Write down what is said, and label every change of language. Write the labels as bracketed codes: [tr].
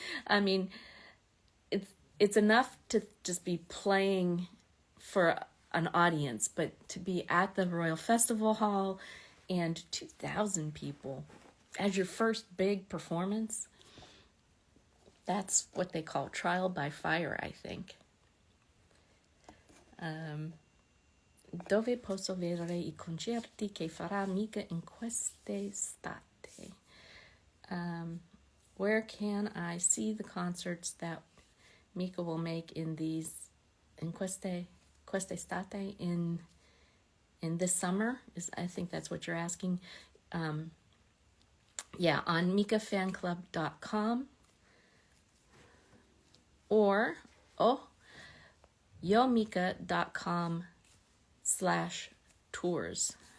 [en] I mean, it's enough to just be playing for an audience, but to be at the Royal Festival Hall and 2,000 people as your first big performance, that's what they call trial by fire, I think. [it] Dove posso vedere I concerti che farà Mika in quest'estate? [en] Where can I see the concerts that Mika will make in [it] quest'estate, [en] in this summer? I think that's what you're asking. Yeah, on mikafanclub.com or yomika.com/tours.